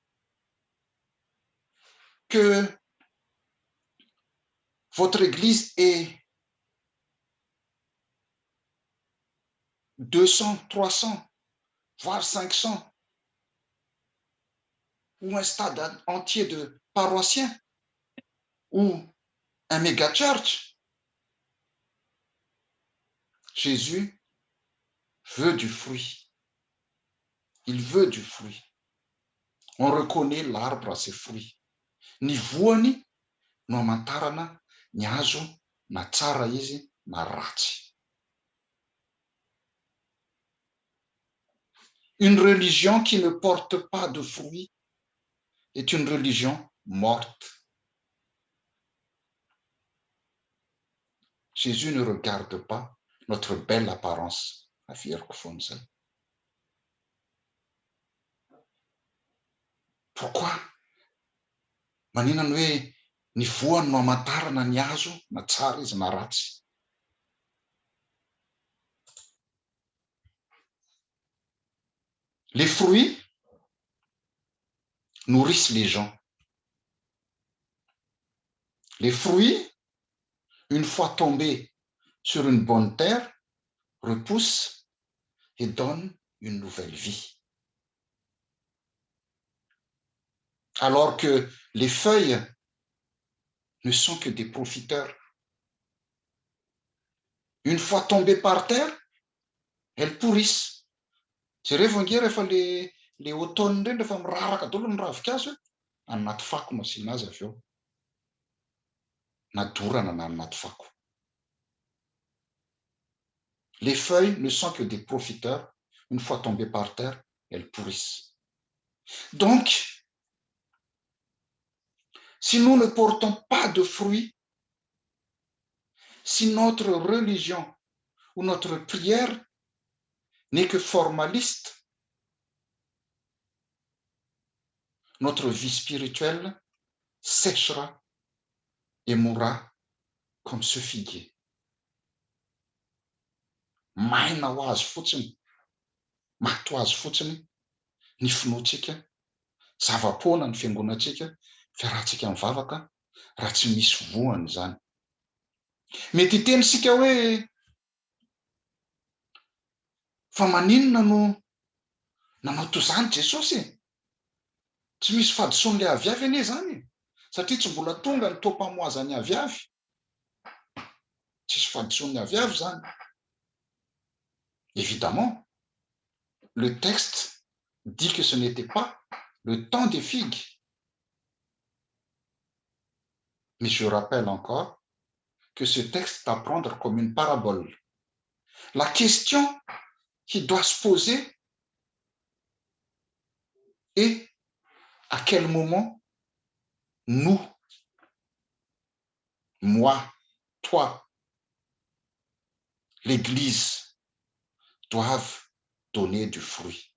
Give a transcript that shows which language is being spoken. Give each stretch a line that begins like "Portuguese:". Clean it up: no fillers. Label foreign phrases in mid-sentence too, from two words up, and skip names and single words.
French: Que votre église ait 200, 300, voire 500, ou un stade entier de paroissiens, ou un méga church. Jésus veut du fruit. Il veut du fruit. On reconnaît l'arbre à ses fruits.
Malagasy: Ny voany no amantarana ny hazo na tsara izy na ratsy.
French: Une religion qui ne porte pas de fruits est une religion morte. Jésus ne regarde pas notre belle apparence. Pourquoi?
Malagasy: Maninona hoe ny voany no amantarana ny hazo na tsara izy na ratsy.
French: Les fruits nourrissent les gens. Les fruits, une fois tombés sur une bonne terre, repoussent et donnent une nouvelle vie. Alors que les feuilles ne sont que des profiteurs. Une fois tombées par terre, elles pourrissent.
Malagasy: Jereo nge rehefa le automne reny rehefa miraraka daholo ny ravinkazo anaty fako no asiana azy avy eo. Na dorana na anaty fako.
French: Les feuilles ne sont que des profiteurs. Une fois tombées par terre, elles pourrissent. Donc, si nous ne portons pas de fruits, si notre religion ou notre prière n'est que formaliste, notre vie spirituelle séchera et mourra comme ce figuier.
Malagasy: Maina ho azy fotsiny, maty ho azy fotsiny ny finoantsika, zava-poana ny fiangonantsika, fiarahantsika mivavaka raha tsy misy voany zany. Mety hiteny sika hoe fa maninona no nanao toy izany Jesosy e? Tsy misy fahadisoan'ilay aviavy anie zany, satria tsy mbola tonga ny toam-pamoazan'ny aviavy. Tsisy fahadisoan'ny aviavy zany.
French: Évidemment, le texte dit que ce n'était pas le temps des figues. Mais je rappelle encore que ce texte est à prendre comme une parabole. La question qui doit se poser est à quel moment nous, moi, toi, l'Église, doivent donner du fruit.